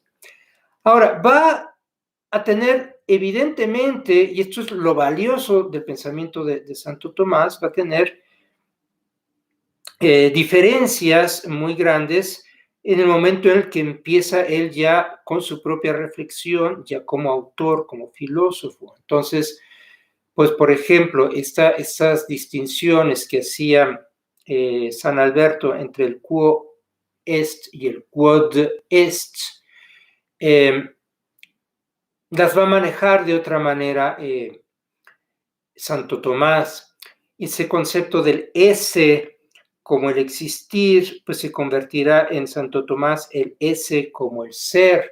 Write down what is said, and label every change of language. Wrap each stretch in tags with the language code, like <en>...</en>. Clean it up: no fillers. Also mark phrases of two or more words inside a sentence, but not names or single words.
<es>Ahora, va a tener evidentemente, y esto es lo valioso del pensamiento de Santo Tomás, va a tener diferencias muy grandes en el momento en el que empieza él ya con su propia reflexión, ya como autor, como filósofo. Entonces, pues por ejemplo, estas distinciones que hacía San Alberto entre el</es> <la>quo est</la> <es>y el</es> <la>quod est,</la> <es>las va a manejar de otra manera Santo Tomás. Ese concepto del esse como el existir, pues se convertirá en Santo Tomás el esse como el ser.</es>